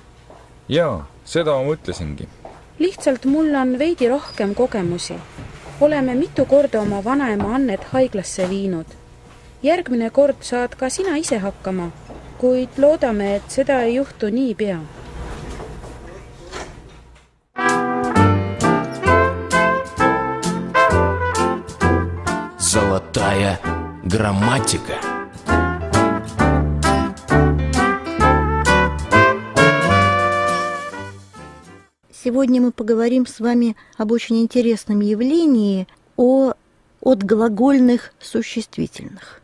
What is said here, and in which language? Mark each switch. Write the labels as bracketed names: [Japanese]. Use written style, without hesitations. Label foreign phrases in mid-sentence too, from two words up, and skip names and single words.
[Estonian] Jaa, seda ma mõtlesingi. Lihtsalt mul on veidi rohkem kogemusi. Oleme mitu korda oma vanaema Annet haiglasse viinud. Järgmine kord saad ka sina ise hakkama, kuid loodame, et seda ei juhtu nii pea. [Russian] Золотая грамматика. Сегодня мы поговорим с вами об очень интересном явлении от глагольных существительных.